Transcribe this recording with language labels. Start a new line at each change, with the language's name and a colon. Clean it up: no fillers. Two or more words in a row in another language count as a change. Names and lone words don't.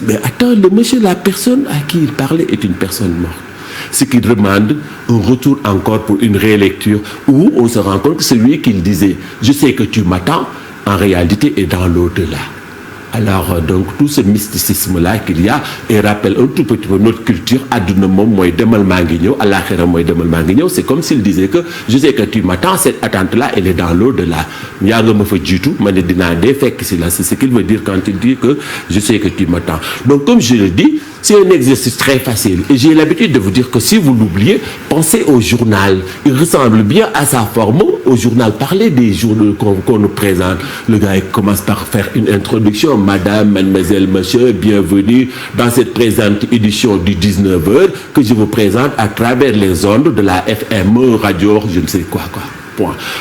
French: Mais attends, le monsieur, la personne à qui il parlait est une personne morte. Ce qui demande un retour encore pour une rélecture où on se rend compte que celui qui disait « je sais que tu m'attends » en réalité est dans l'au-delà. Alors, donc, tout ce mysticisme-là qu'il y a, et rappelle un tout petit peu notre culture,
Wolof: aduna mom moy demal mangi ñew, alakhira moy demal mangi ñew,
French: c'est comme s'il disait que je sais que tu m'attends, cette attente-là, elle est dans l'au-delà.
Wolof: Yaa nga ma fa jitu, mané dina dé fekk ci la,
French: c'est ce qu'il veut dire quand il dit que je sais que tu m'attends. Donc, comme je le dis, c'est un exercice très facile. Et j'ai l'habitude de vous dire que si vous l'oubliez, pensez au journal. Il ressemble bien à sa forme au journal. Parlez des journaux qu'on nous présente. Le gars il commence par faire une introduction. Madame, mademoiselle, monsieur, bienvenue dans cette présente édition du 19h que je vous présente à travers les ondes de la FM, radio, je ne sais quoi.